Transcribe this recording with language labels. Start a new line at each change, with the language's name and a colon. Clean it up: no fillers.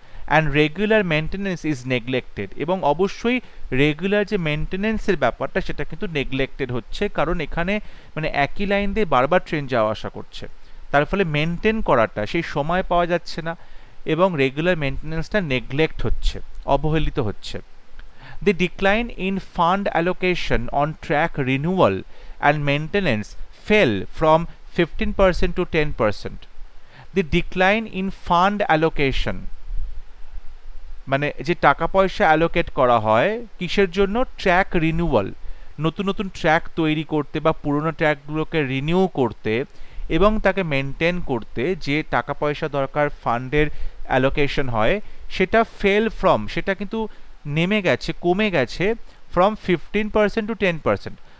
English: and regular maintenance is neglected,
Bangla: এবং অবশ্যই regular যে মেনটেন্যান্সের ব্যাপারটা সেটা কিন্তু নেগলেক্টেড হচ্ছে, কারণ এখানে মানে একই লাইন দিয়ে বারবার ট্রেন যাওয়া আসা করছে, তার ফলে মেনটেন করাটা সেই সময় পাওয়া যাচ্ছে না, এবং রেগুলার মেনটেন্যান্সটা নেগলেক্ট হচ্ছে, অবহেলিত হচ্ছে।
English: The decline in fund allocation on track renewal and maintenance fell from 15% to 10%. The decline in fund allocation,
Bangla: মানে যে টাকা পয়সা অ্যালোকেট করা হয় কিসের জন্য, ট্র্যাক রিনিউয়াল, নতুন নতুন ট্র্যাক তৈরি করতে বা পুরনো ট্র্যাকগুলোকে রিনিউ করতে এবং তাকে মেনটেন করতে যে টাকা পয়সা দরকার, ফান্ডের অ্যালোকেশন হয়, সেটা সেটা কিন্তু নেমে গেছে, কমে গেছে
English: From 15% to 10%।